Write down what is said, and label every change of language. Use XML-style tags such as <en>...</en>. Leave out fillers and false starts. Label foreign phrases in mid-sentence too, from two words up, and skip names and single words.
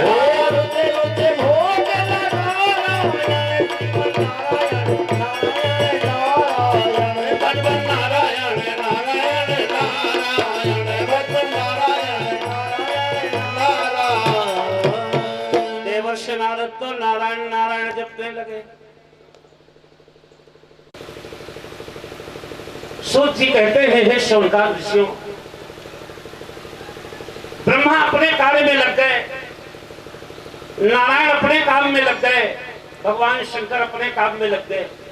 <hi>रुचि रुचि भोग लगा नारायण शिव नारायण नारायण नारायण भगवान नारायण नारायण नारायण भगवान नारायण नारायण नारायण देवर्षि नारद तो नारायण नारायण जपने लगे। सूत जी कहते हैं, हे शौनकाद ऋषियों, ब्रह्मा अपने कार्य में लग गए, नारायण अपने काम में लग गए, भगवान शंकर अपने काम में लग गए।</hi>